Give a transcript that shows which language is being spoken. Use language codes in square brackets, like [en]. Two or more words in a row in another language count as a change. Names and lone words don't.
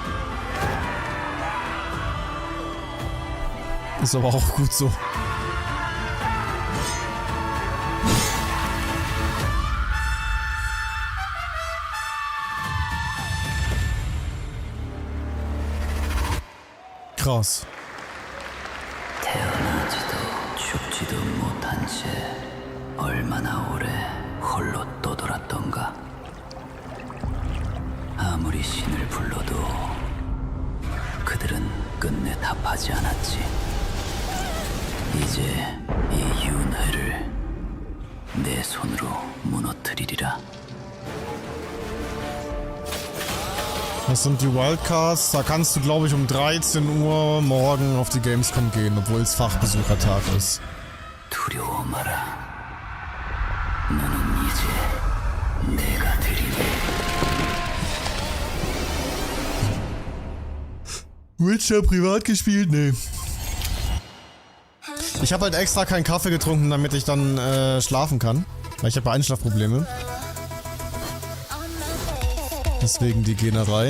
[de] Ist aber auch gut so. Krass. [ko] 태어나지도 죽지도 못한 채 얼마나 오래 홀로 떠돌았던가. 아무리 신을 불러도 그들은 끝내 답하지 않았지. 이제 이 윤회를 내 손으로 무너뜨리리라. [de] Das sind die Wildcards. Da kannst du, glaube ich, um 13 Uhr morgen auf die Gamescom gehen, obwohl es Fachbesuchertag ist. [ko] 두려워 마라. 너는 이제 내가 드리네. [de] Witcher privat gespielt? Nee. Ich habe halt extra keinen Kaffee getrunken, damit ich dann schlafen kann. Weil ich habe Einschlafprobleme. Deswegen die Generei.